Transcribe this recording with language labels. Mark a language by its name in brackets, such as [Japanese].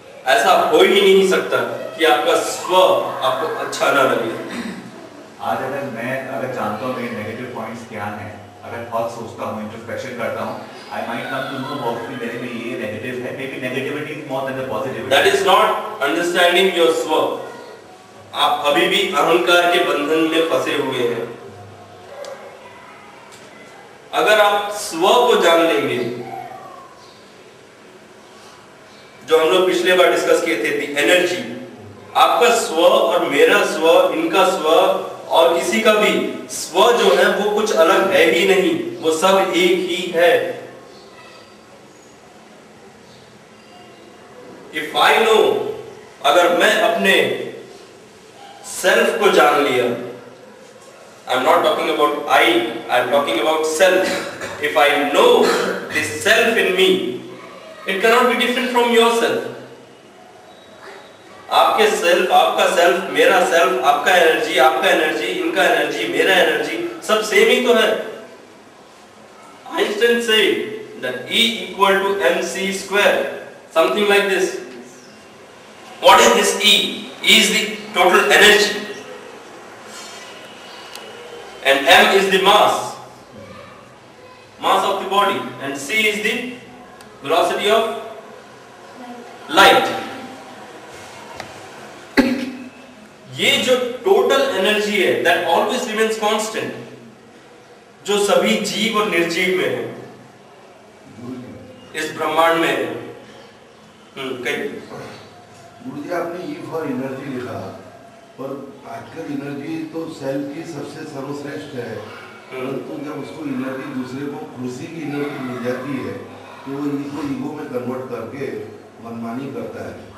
[Hindi] ऐसा हो ही नहीं सकता कि आपका स्व आपको अच्छा ना लगे। आज अगर जानता हूँ मेरे नेगेटिव पॉइंट्स क्या हैं, अगर बहुत सोचता हूँ, इंट्रोस्पेक्शन करता हूँ, [English] I might come to know about [Hindi] कि मेरे में ये नेगेटिव है, [English] maybe negativity is more than the positivity. That is not understanding your स्व। [Hindi] आप अभी भी अहंकार के बंधन में फंसे हुए हैं। अगर आप स्व को जान लेंगे, जो हम लोग पिछले बार डिस्कस किए थे, दी एनर्जी, आपका स्व और मेरा स्व, इनका स्व और किसी का भी स्व जो है वो कुछ अलग है ही नहीं, वो सब एक ही है। [English] If I know, [Hindi] अगर मैं अपने सेल्फ को जान लिया, [English] I'm not talking about I'm talking about self. If I know the self in me, it cannot be different from yourself. [Hindi] आपके सेल्फ, आपका सेल्फ, मेरा सेल्फ, आपका एनर्जी, इनका एनर्जी, मेरा एनर्जी, सब सेम ही तो है। [English] Einstein said that E equal to mc square, something like this. What is this E? E is the total energy, and m is the mass of the body, and c is the velocity of light. [Hindi] ये जो total energy है, [English] that always remains constant, [Hindi] जो सभी जीव और निर्जीव में है, इस ब्रह्मांड में है। गुरु जी, आपने ई फॉर एनर्जी लिखा, पर आजकल एनर्जी तो सेल्फ की सबसे सर्वश्रेष्ठ है, परंतु जब उसको एनर्जी दूसरे को खुशी की एनर्जी मिल जाती है तो वो इसको ईगो में कन्वर्ट करके मनमानी करता है।